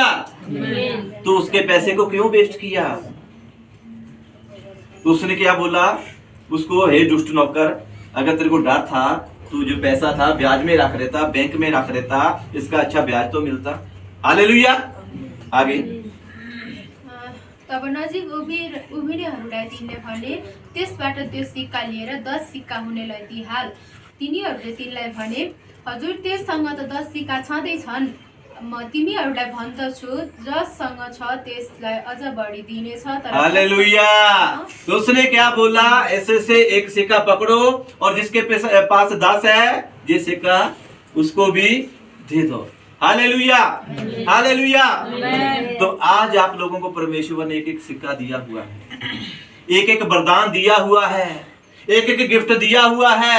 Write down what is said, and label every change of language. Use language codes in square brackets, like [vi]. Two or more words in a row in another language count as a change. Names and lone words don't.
[hi] तो उसके पैसे को क्यों वेस्ट किया? तो उसने क्या बोला उसको, हे दुष्ट नौकर, अगर तेरे को डर था तू जो पैसा था ब्याज में रख लेता, बैंक में रख लेता, इसका अच्छा ब्याज तो मिलता। हालेलुया। आगे, [ne] तब नजिक उभिनेहरूलाई तिनले भने, त्यसबाट त्यो सिक्का लिएर 10 सिक्का हुनेलाई दिइहाल। तिनीहरूले तिनलाई भने, हजुर त्यससँग त 10 सिक्का छँदैछन्, म तिमीहरूलाई भन्दछु जससँग छ त्यसलाई अझ बढी दिनेछ। तर हालेलुया। [hi] तो उसने क्या बोला, ऐसे से एक सिक्का पकड़ो और जिसके पास 10 है ये सिक्का उसको भी दे दो। हालेलुया। हालेलुया। तो आज आप लोगों को परमेश्वर ने एक एक सिक्का दिया हुआ है, एक एक वरदान दिया हुआ है, एक एक गिफ्ट दिया हुआ है।